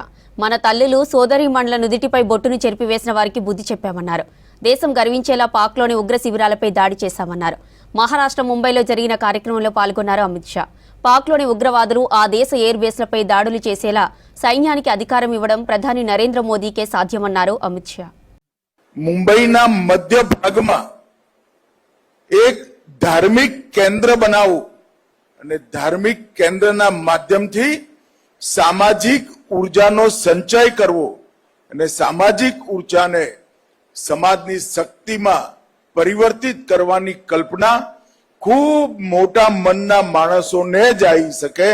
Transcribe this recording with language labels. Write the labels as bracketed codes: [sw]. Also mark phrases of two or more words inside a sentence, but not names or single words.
[te] మన తల్లులు సోదరీమణుల నుదిటిపై బొట్టును చెరిపివేసిన వారికి బుద్ధి చెప్పామన్నారు. దేశం గర్వించేలా పాక్లోని ఉగ్ర శిబిరాలపై దాడి చేశామన్నారు. మహారాష్ట్ర ముంబైలో జరిగిన కార్యక్రమంలో పాల్గొన్నారు అమిత్ షా. పాక్లోని ఉగ్రవాదులు ఆ దేశ [en] air baseలపై [te] దాడులు చేసేలా సైన్యానికి అధికారం ఇవ్వడం ప్రధాని నరేంద్ర మోదీకే సాధ్యమన్నారు అమిత్ షా. [gu] મુંબઈના મધ્ય ભાગમાં એક ધાર્મિક કેન્દ્ર બનાવવું અને ધાર્મિક કેન્દ્રના માધ્યમથી સામાજિક ઉર્જાનો સંચય કરવો અને સામાજિક ઉર્જાને સમાજની શક્તિમાં પરિવર્તિત કરવાની કલ્પના ખૂબ મોટા મનના માણસોને જ આવી શકે.